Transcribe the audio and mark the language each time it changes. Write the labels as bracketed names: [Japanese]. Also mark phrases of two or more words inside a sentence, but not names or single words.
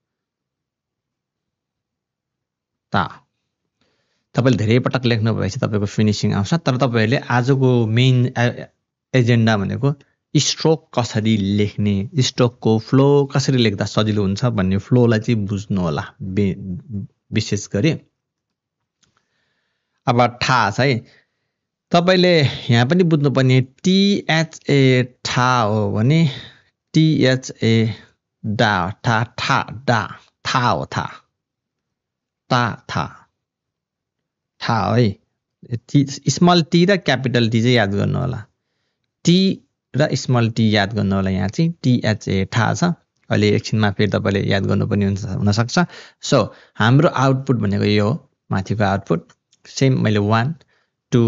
[Nepali] ता तपाईँले धेरै पटक लेख्नु भएपछि तपाईँको फिनिसिङ आउँछ तर तपाईँहरूले आजको [English] main agenda [Nepali] भनेको स्ट्रोक कसरी लेख्ने स्ट्रोकको फ्लो कसरी लेख्दा सजिलो हुन्छ भन्ने फ्लोलाई चाहिँ बुझ्नु होला विशेष गरी अब ठा है तपाईँले यहाँ पनि बुझ्नुपर्ने टिएचए ठा हो भने टिएचए डा ठा ठा डा था हो था ता था ठा है [English] small T [Nepali] र [English] capital T [Nepali] चाहिँ याद गर्नु होला टी र [English] small T [Nepali] याद गर्नु होला यहाँ चाहिँ टिएचए ठा छ अहिले एकछिनमा फेरि तपाईँले याद गर्नुपर्ने हुनसक्छ सो हाम्रो आउटपुट भनेको यो हो माथिको आउटपुट सेम मैले 1 2